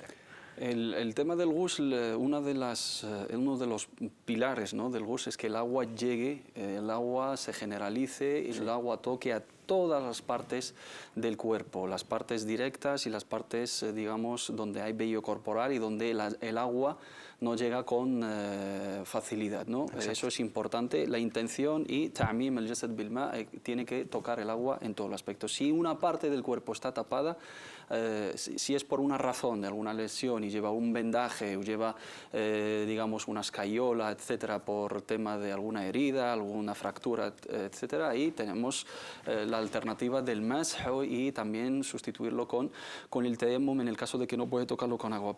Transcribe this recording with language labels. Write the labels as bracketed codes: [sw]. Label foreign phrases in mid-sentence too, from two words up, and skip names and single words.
[es] El tema del ghusl, uno de los pilares, ¿no?, del ghusl es que el agua llegue, el agua se generalice y el agua toque a todas las partes del cuerpo, las partes directas y las partes, digamos, donde hay vello corporal y donde el agua no llega con facilidad, ¿no? Eso es importante, la intención y [ar] تعميم الجسد بالماء, [es] tiene que tocar el agua en todo el aspecto. Si una parte del cuerpo está tapada, si es por una razón de alguna lesión y lleva un vendaje o lleva, digamos, una escayola, etcétera, por tema de alguna herida, alguna fractura, etcétera, ahí tenemos la alternativa del masj y también sustituirlo con el tayammum en el caso de que no puede tocarlo con agua.